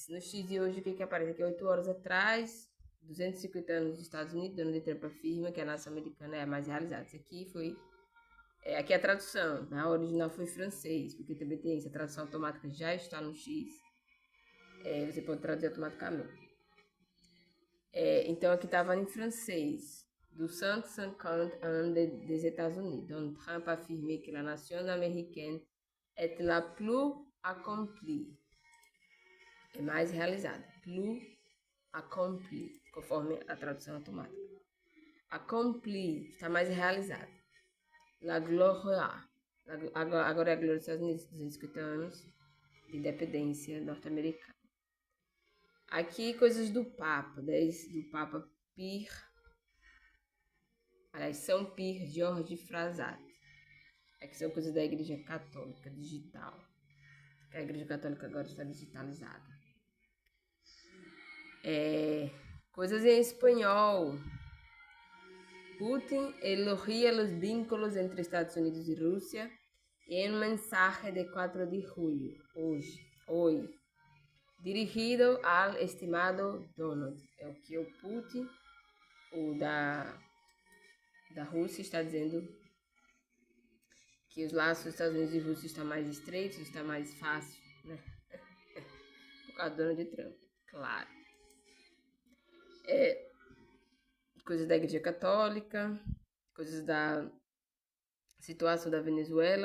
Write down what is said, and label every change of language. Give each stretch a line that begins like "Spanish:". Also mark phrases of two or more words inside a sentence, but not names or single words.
Portuguese: No X de hoje, o que aparece aqui? 8 horas atrás, 250 anos dos Estados Unidos, Donald Trump afirma que a nação americana é a mais realizada. Isso aqui foi... aqui é a tradução. Na original foi francês, porque também tem isso. A tradução automática já está no X. Você pode traduzir automaticamente. Então aqui estava em francês.
French: Do 150 ans des États-Unis, Donald Trump a affirmé que la nation américaine est la plus accomplie.
Portuguese: É mais realizada.
French: Plus accomplie,
Portuguese: conforme a tradução automática. Accomplie, está mais realizada.
Spanish: La Gloria.
Portuguese: Agora é a glória dos Estados Unidos, 250 anos de independência norte-americana. Aqui, coisas do Papa, do Papa Pir. Aliás, São Pir Jorge Frassati. Aqui são coisas da Igreja Católica digital. A Igreja Católica agora está digitalizada. Coisas em espanhol.
Spanish: Putin elogia los vínculos entre Estados Unidos y Rusia en un mensaje de 4 de julio, hoy, dirigido al estimado Donald.
Portuguese: É o que o Putin, o da Rússia, está dizendo que os laços dos Estados Unidos e Rússia estão mais estreitos, está mais fácil, né? Por causa do Donald Trump, claro. Coisas da Igreja Católica, coisas da situação da Venezuela.